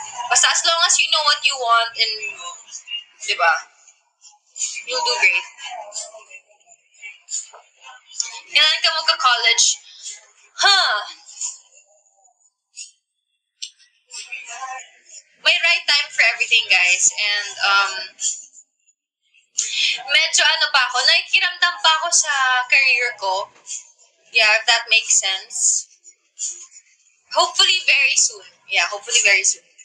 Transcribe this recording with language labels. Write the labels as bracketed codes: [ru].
[en] Basta as long as you know what you want and, [tl] di ba? [en] You'll do great. [tl] Kailan ka magka-college? May [en] right time for everything, guys. And, [tl] medyo nakikiramdam pa ako sa career ko. [en] Yeah, if that makes sense. Hopefully very soon. Yeah, hopefully very soon.